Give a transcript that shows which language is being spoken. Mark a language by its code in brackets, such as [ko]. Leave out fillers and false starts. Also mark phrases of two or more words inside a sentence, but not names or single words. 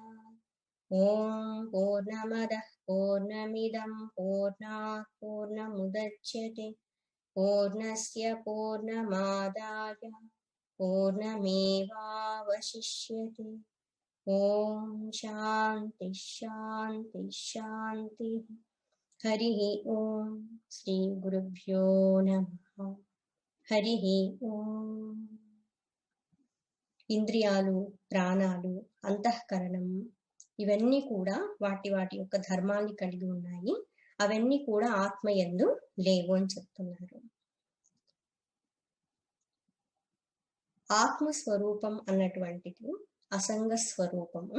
[sa] ॐ पूर्णमदः पूर्णमिदं पूर्णात् पूर्णमुदच्यते पूर्णस्य पूर्णमादाय पूर्णमेवावशिष्यते. ॐ शान्ति शान्ति शान्ति. हरिः ॐ। श्री गुरुभ्यो नमः. हरिः ॐ. [te] ఇంద్రియాలు, ప్రాణాలు, అంతఃకరణం ఇవన్నీ కూడా వాటి వాటి యొక్క ధర్మాన్ని కలిగి ఉన్నాయి. అవన్నీ కూడా ఆత్మయందు లేవు అని చెప్తున్నారు. ఆత్మస్వరూపం అన్నటువంటిది అసంగ స్వరూపము.